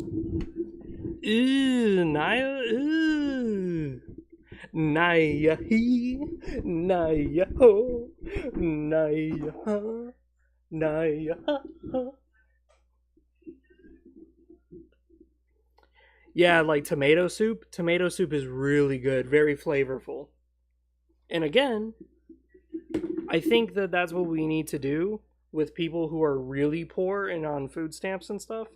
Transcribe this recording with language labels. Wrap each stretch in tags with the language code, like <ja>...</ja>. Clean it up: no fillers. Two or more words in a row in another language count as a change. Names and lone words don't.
<en>Ooh, Naya, ooh. Naya he, Naya ho, Naya ha, Naya ha. Yeah, like tomato soup. Tomato soup is really good, very flavorful. And again, I think that that's what we need to do with people who are really poor and on food stamps and stuff.</en>